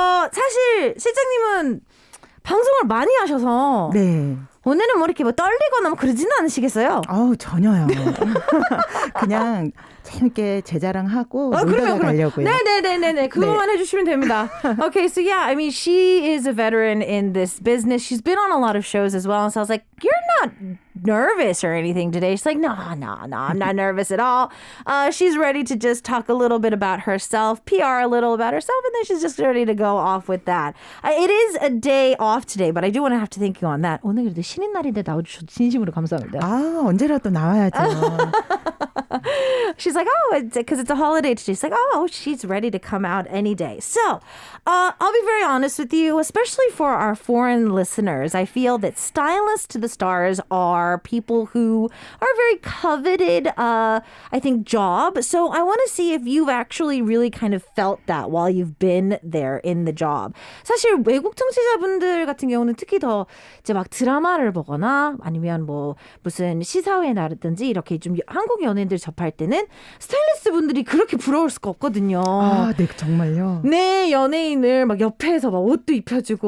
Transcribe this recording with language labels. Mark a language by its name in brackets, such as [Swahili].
[Korean] 사실 실장님은 방송을 많이 하셔서 네. 오늘은 뭐 이렇게 뭐 떨리거나 뭐 그러지는 않으시겠어요? 전혀요. 그냥 재밌게 제 자랑하고 놀다가 가려고요. 네네네네. 그거만 해주시면 됩니다. [English] Okay, so yeah, I mean, she is a veteran in this business. She's been on a lot of shows as well. So I was like, you're not nervous or anything today. She's like, no, I'm not nervous at all. She's ready to just talk a little bit about herself, PR a little about herself, and then she's just ready to go off with that. It is a day off today, but I do want to have to thank you on that. [Korean] 오늘 그래도 쉬는 날인데 나와주셔서 진심으로 감사합니다. 언제라도 나와야죠. [English] She's like, because it's a holiday today. She's like, she's ready to come out any day. So, I'll be very honest with you, especially for our foreign listeners. I feel that stylists to the stars are people who are very coveted, I think, job. So I want to see if you've actually really kind of felt that while you've been there in the job. [Korean] 사실 외국 청취자분들 같은 경우는 특히 더 이제 막 드라마를 보거나 아니면 뭐 무슨 시사회에 나르든지 이렇게 좀 한국 연예인들 접할 때는 스타일리스트 분들이 그렇게 부러울 수가 없거든요. 네, 정말요? 네, 연예인을 막 옆에서 막 옷도 입혀주고